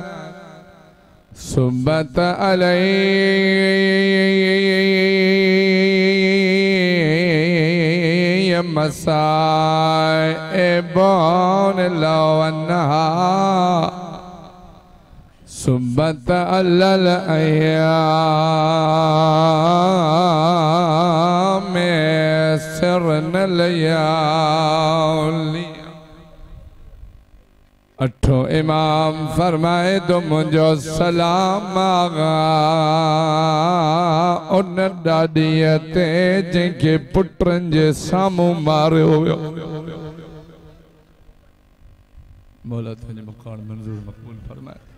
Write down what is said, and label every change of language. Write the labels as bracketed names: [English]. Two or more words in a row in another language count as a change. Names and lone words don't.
[Arabic] صبت علي مصائب لو أنها صبت على الأيام سرنا الليالي. [Sindhi] अठो इमाम फरमाए तो मुझो सलाम आगा उन डाडीअ ते जंहिंखे पुटनि जे साम्हूं मारियो वियो। मौला तुंहिंजे मकान मंज़ूर मक़बूल फरमाए।